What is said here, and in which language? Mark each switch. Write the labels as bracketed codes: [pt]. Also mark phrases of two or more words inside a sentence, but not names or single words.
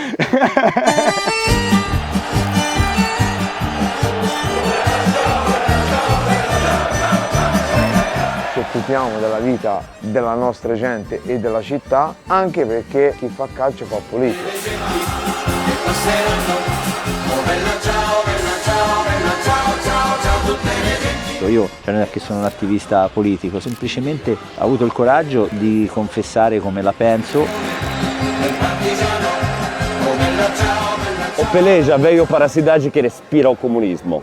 [it] Ci occupiamo della vita della nostra gente e della città, anche perché chi fa calcio fa politica. Io non è che sono un attivista politico, semplicemente ho avuto il coraggio di confessare come la penso. [pt] O peleja veio para a cidade que respira o comunismo.